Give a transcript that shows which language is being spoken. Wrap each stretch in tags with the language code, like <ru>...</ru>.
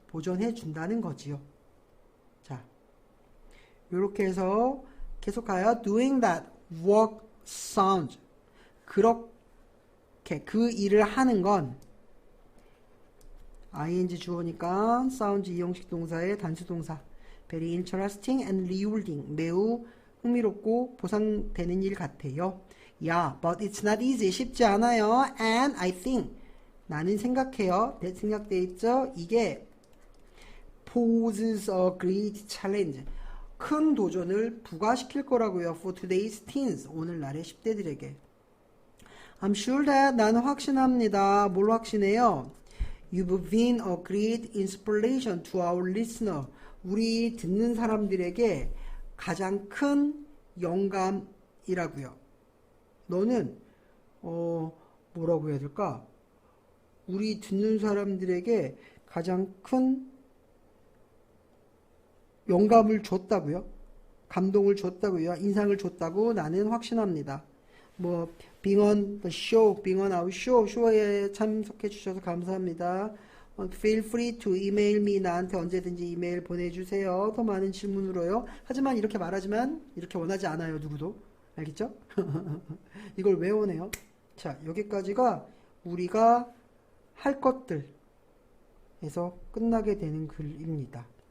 <ko>보존해 준다는 거지요. 자, 이렇게 해서 계속 가요.</ko> <en>Doing that work sounds.</en> <ko>그렇게 그 일을 하는 건 ing 주어니까 sounds 이형식 동사의 단수 동사.</ko> <en>Very interesting and rewarding.</en> <ko>매우 흥미롭고 보상되는 일 같아요.</ko> <en>Yeah, but it's not easy.</en> <ko>쉽지 않아요.</ko> <en>And I think</en> <ko>나는 생각해요. 생각돼 있죠? 이게</ko> <en>poses a great challenge.</en> <ko>큰 도전을 부과시킬 거라고요.</ko> <en>For today's teens.</en> <ko>오늘날의 10대들에게.</ko> <en>I'm sure that</en> <ko>나는 확신합니다. 뭘 확신해요?</ko> <en>You've been a great inspiration to our listener.</en> <ko>우리 듣는 사람들에게 가장 큰 영감이라고요. 너는 뭐라고 해야 될까? 우리 듣는 사람들에게 가장 큰 영감을 줬다고요? 감동을 줬다고요? 인상을 줬다고 나는 확신합니다.</ko> <en>뭐 being on the show, being on our show,</en> <ko>쇼에 참석해 주셔서 감사합니다.</ko> <en>Feel free to email me.</en> <ko>나한테 언제든지 이메일 보내주세요. 더 많은 질문으로요. 하지만 이렇게 말하지만 이렇게 원하지 않아요. 누구도. 알겠죠? 이걸 왜 원해요? 자, 여기까지가 우리가 할 것들에서 끝나게 되는 글입니다.</ko>